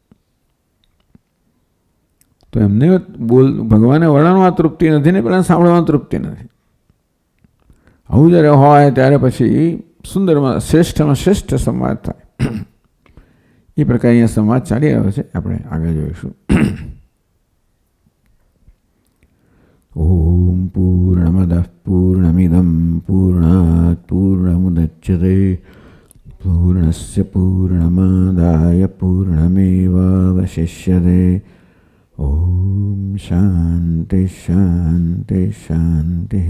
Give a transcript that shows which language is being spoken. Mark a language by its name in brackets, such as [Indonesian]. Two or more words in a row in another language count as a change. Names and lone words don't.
[Gujarati] તો એમને ભગવાને વર્ણનમાં તૃપ્તિ નથી ને પેલા સાંભળવામાં તૃપ્તિ નથી. આવું જ્યારે હોય ત્યારે પછી સુંદરમાં શ્રેષ્ઠ સંવાદ થાય. એ પ્રકારે અહીંયા સંવાદ ચાલી રહ્યો છે, આપણે આગળ જોઈશું. [Sanskrit] ॐ पूर्णमदः पूर्णमिदं पूर्णात् पूर्णमुदच्यते पूर्णस्य पूर्णमादाय पूर्णमेवावशिष्यते। ॐ शान्ति शान्ति शान्तिः।